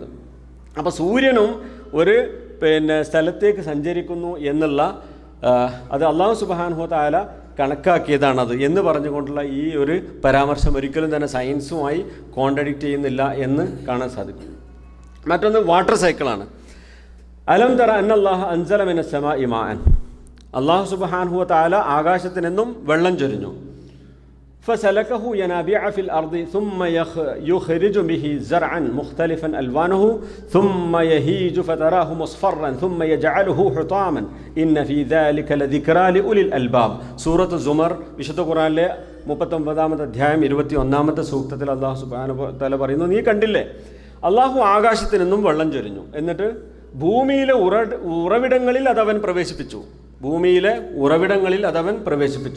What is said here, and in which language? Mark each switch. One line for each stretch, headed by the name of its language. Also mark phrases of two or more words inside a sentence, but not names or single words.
Malayalam: അപ്പോൾ സൂര്യനും ഒരു സ്ഥലത്തേക്ക് സഞ്ചരിക്കുന്നു എന്നുള്ള അത്
Arabic: الله سبحانه وتعالى
Malayalam: കണക്കാക്കിയതാണത് എന്ന് പറഞ്ഞുകൊണ്ടുള്ള ഈ ഒരു പരാമർശം ഒരിക്കലും തന്നെ സയൻസുമായി കോൺട്രഡിക്റ്റ് ചെയ്യുന്നില്ല എന്ന് കാണാൻ സാധിക്കും. മറ്റൊന്ന്
English: water cycle.
Arabic: ألم تر أن الله أنزل من السماء ماء. الله سبحانه وتعالى
Malayalam: ആകാശത്തിൽ നിന്നും വെള്ളം ചൊരിഞ്ഞു.
Arabic: فسلكه ينابيع في الأرض ثم يخرج به زرعا مختلفا ألوانه ثم يهيج فتراه مصفرا ثم يجعله حطاما إن في ذلك لذكرى لأولي الألباب.
Malayalam: സൂറത്ത് സുമർ വിശുദ്ധ ഖുർആനിലെ 39-ാമത്തെ അധ്യായം 21-ാമത്തെ സൂക്തത്തിൽ
Arabic: الله سبحانه وتعالى
Malayalam: പറയുന്നു, നീ കണ്ടില്ലേ, അള്ളാഹു ആകാശത്തിൽ നിന്നും വെള്ളം ചൊരിഞ്ഞു, എന്നിട്ട് ഭൂമിയിലെ ഉറവിടങ്ങളിൽ അതവൻ പ്രവേശിപ്പിച്ചു.